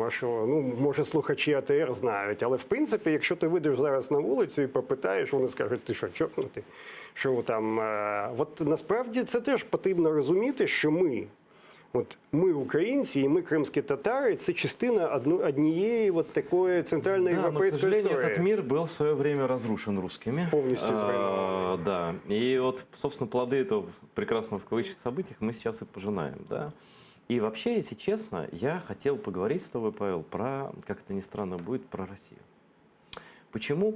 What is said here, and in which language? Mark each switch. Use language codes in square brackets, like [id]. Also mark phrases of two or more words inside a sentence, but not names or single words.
[uk] А що, ну, може, слухачі АТР знають. Але, в принципі, якщо ти вийдеш зараз на вулицю і попитаєш, вони скажуть, ти що, чокнутий? Що там? От насправді це теж потрібно розуміти, що ми українці і ми кримські татари, це частина однієї от такої центральноєвропейської історії. [ru] Да, но, к сожалению, этот мир был в свое время разрушен русскими. Полностью зруйнован. Да, и вот, собственно, плоды этого прекрасного в кавычках событий мы сейчас и пожинаем, да. И вообще, если честно, я хотел поговорить с тобой, Павел, про, как это ни странно будет, про Россию. Почему?